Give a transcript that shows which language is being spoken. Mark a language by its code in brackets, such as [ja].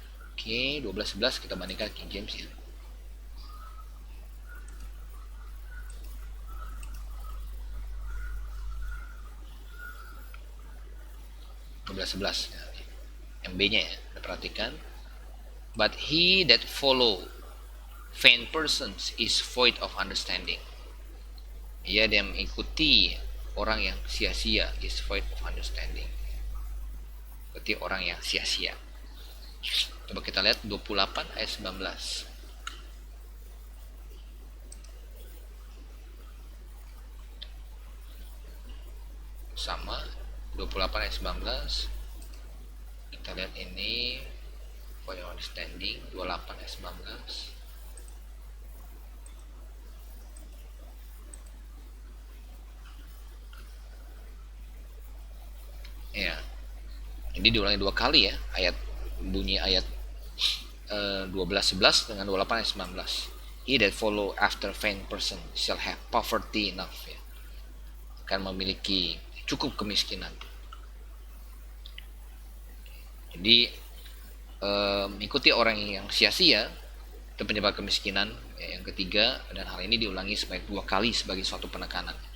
[id] Oke, 12:11 kita bandingkan King James ya. 12:11 yang B-nya ya, kita perhatikan. [en] But he that follow vain persons is void of understanding. [id] Ia yang mengikuti orang yang sia-sia [en] is void of understanding. [id] Berarti orang yang sia-sia. Coba kita lihat 28 ayat 19. Sama 28 ayat 19. Kita lihat ini [en] void of understanding [id] 28 ayat 19. Ya. Jadi diulangi dua kali ya, bunyi ayat 12:11 dengan 28 ayat 19. [en] He that follow after vain person shall have poverty enough ya. [id] Akan memiliki cukup kemiskinan. Jadi mengikuti orang yang sia-sia itu penyebab kemiskinan ya, yang ketiga, dan hal ini diulangi sebanyak 2 kali sebagai suatu penekanan.